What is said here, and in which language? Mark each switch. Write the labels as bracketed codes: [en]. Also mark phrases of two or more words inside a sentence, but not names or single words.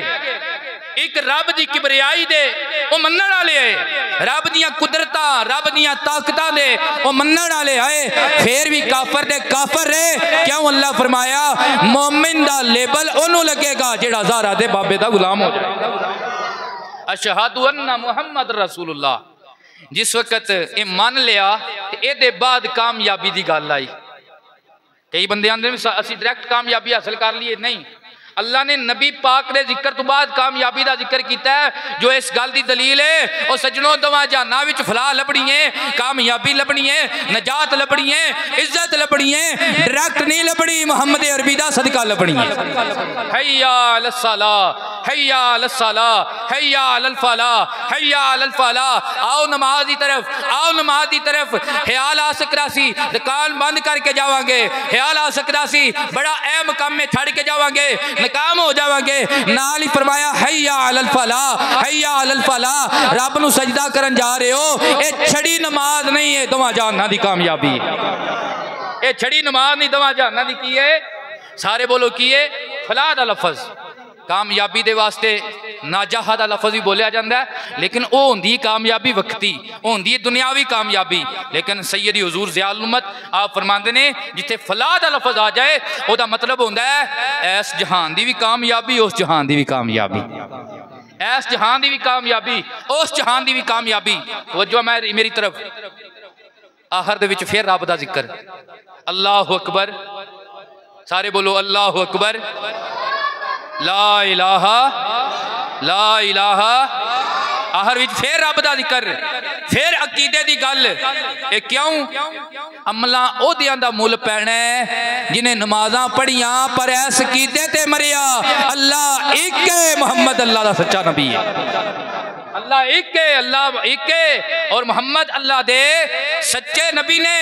[pa] اک رب دی کبریائی دے او منن والے ہے، رب دیاں قدرتاں رب دیاں طاقتاں دے او منن والے آئے، فیر بھی کافر دے کافر رہے. کیوں? اللہ فرمایا مومن دا لیبل اونوں لگے گا جیڑا زارا دے بابے دا غلام ہو جائے. [ar] أشهد أن محمدا رسول الله. [pa] جس ویلے یہ من لیا یہ بعد کامیابی کی گل آئی. کئی بندے آندے اسی ڈائریکٹ کامیابی حاصل کر لئے، نہیں. اللہ نے نبی پاک کے ذکر تو بعد کامیابی کا ذکر کیا ہے، جو اس گل کی دلیل ہے. اور سجنوں دواں جہاناں وچ فلاح لبھنی ہے، کامیابی لبھنی ہے، نجات لبھنی ہے، عزت لبھنی ہے، ڈائریکٹ نہیں لبھنی، محمد عربی دا صدقہ لبھنی ہے. [ar] حي على الصلاة، حي على الصلاة، حي على الفلاح، حي على الفلاح. [ur] آؤ نماز کی طرف، آؤ نماز کی طرف. [pa] خیال آ سکدا سی دکان بند کر کے جاواں گے، خیال آ سکدا سی بڑا اہم کم میں چھڈ کے جاواں گے، ناکام ہو جاواں گے. نال ہی فرمایا [ar] حي على الفلاح، حي على الفلاح. [pa] رب نوں سجدہ کرن جا رہے ہو، یہ چھڈی نماز نہیں ہے، دوواں جہاناں دی کامیابی. یہ چھڈی نماز نہیں، دوواں جہاناں دی کی ہے? سارے بولو کی ہے؟ فلاح دا لفظ. کامیابی دے واسطے نجاح دا لفظ بھی بولیا جاتا ہے، لیکن او ہوندی کامیابی وقتی، ہوندی دنیاوی کامیابی. لیکن سیدی حضور ضیاء الامت آپ فرماتے نے جتھے فلاح دا لفظ آ جائے وہ مطلب ہوندا ہے اس جہان دی بھی کامیابی، اس جہان دی بھی کامیابی، اس جہان دی بھی کامیابی، اس جہان دی بھی کامیابی. توجہ میری طرف۔ آخر دے وچ فیر رب دا ذکر, [ar] الله أكبر, [pa] سارے بولو [ar] الله أكبر، لا إله لا إله. [pa] آخر وچ فیر رب دا ذکر، فیر عقیدے دی گل. یہ کیوں? عملاں اوہدیاں دا مل پینا ہے جنہاں نمازاں پڑھیاں پر اس عقیدے تے مریا اللہ اک ہے، محمد اللہ دا سچا نبی ہے. اللہ اک ہے، اللہ اک ہے اور محمد اللہ دے سچے نبی نے.